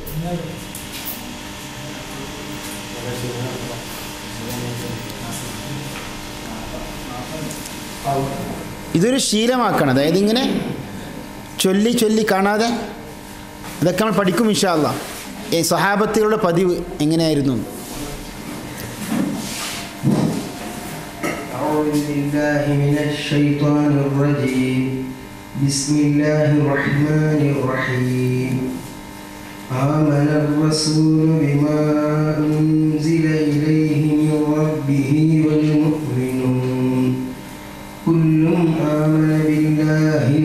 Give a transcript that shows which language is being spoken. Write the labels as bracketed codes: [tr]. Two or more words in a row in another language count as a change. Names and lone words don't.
[ml] ഇതൊരു ശീലമാക്കണം. അതായത് ഇങ്ങനെ ചൊല്ലി കാണാതെ ഇതൊക്കെ നമ്മൾ പഠിക്കും [ar] إن شاء الله. [ml] ഈ സ്വഹാബത്തുകളുടെ പതിവ് എങ്ങനെയായിരുന്നു? [ar] آمن الرسول بما أنزل إليه من ربه والمؤمنون كل آمن بالله